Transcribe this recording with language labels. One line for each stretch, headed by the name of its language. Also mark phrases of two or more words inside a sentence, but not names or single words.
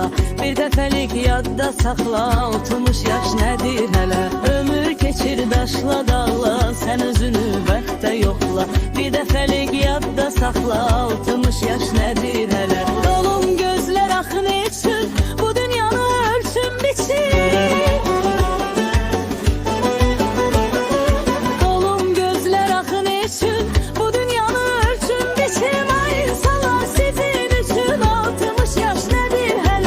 Azerbaijani: Bir dəfəlik yadda saxla, 60 yaş nədir hələ. Ömür keçir daşla dağla, sen özünü bəxtə yoxla. Bir dəfəlik yadda saxla, 60 yaş nədir hələ. Dolun gözlər axın için bu dünyanı ölçün biçin.
Turkish: Dolun gözler akın için bu dünyanı ölçün biçim. Ay insanlar sizin için 60 yaş nedir hele.